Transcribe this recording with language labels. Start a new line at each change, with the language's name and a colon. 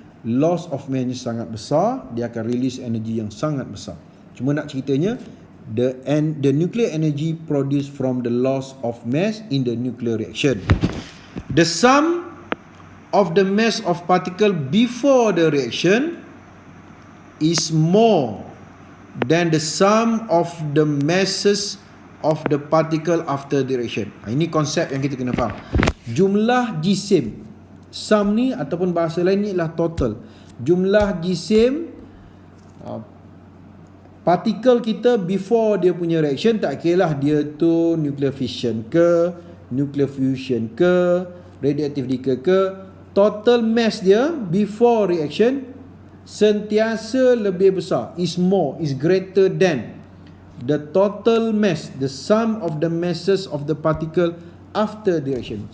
Malay: Loss of mass ni sangat besar, dia akan release energy yang sangat besar. Cuma nak ceritanya,
English: the nuclear energy produced from the loss of mass in the nuclear reaction. The sum of the mass of particle before the reaction is more than the sum of the masses of the particle after the reaction.
Malay: Ini konsep yang kita kena faham. Jumlah jisim, sum ni ataupun bahasa lain ni adalah total. Jumlah jisim partikel kita before dia punya reaction, tak kira lah dia tu nuclear fission ke, nuclear fusion ke, radioactive decay ke, total mass dia before reaction sentiasa lebih besar,
English: is more, is greater than the total mass, the sum of the masses of the particle after the reaction.